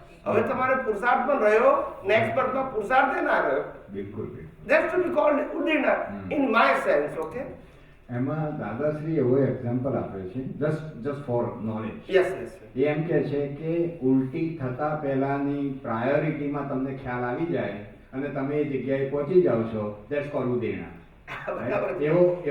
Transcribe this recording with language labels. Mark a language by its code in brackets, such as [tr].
[gu] હવે તમારે પુરુષાર્થ પણ રહ્યો, નેક્સ્ટ બર્થમાં પુરુષાર્થ ના રહ્યો. બિલકુલ બિલકુલ. [en] That's to be called ઉદીર્ણા in my sense. Okay? [gu] એમાં દાદાશ્રી એવો એક્ઝામ્પલ આપે છે, [en] Just for knowledge. Yes, yes. [gu] એ એમ કે છે કે ઉલટી થતા પહેલાની પ્રાયોરિટીમાં તમને ખ્યાલ આવી જાય અને તમે એ જગ્યાએ પહોંચી જાઓ છો, [en] That's called ઉદીર્ણા. [gu] બરાબર. એવું